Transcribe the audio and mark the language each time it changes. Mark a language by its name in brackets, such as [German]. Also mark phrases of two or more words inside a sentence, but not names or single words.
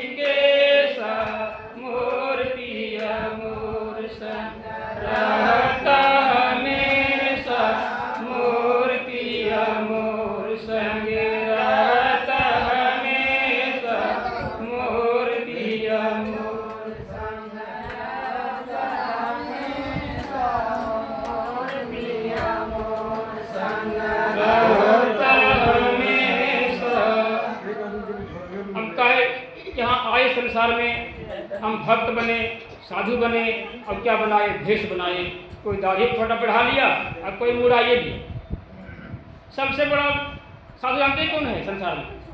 [Hindi] केसा, मोर पिया मोर संग रहता हमेशा, मोर पिया मोर संग रहता हमेशा, मोर पिया मोर संग रहता हमेशा, मोर पिया मोर संग रहता हमेशा। हम कहे यहाँ आए संसार में, हम भक्त बने, साधु बने, अब क्या बनाए? भेष बनाए। कोई दाढ़ी छोटा बढ़ा लिया और कोई मुड़ाइए दिया। सबसे बड़ा साधु जानते हैं कौन है संसार में?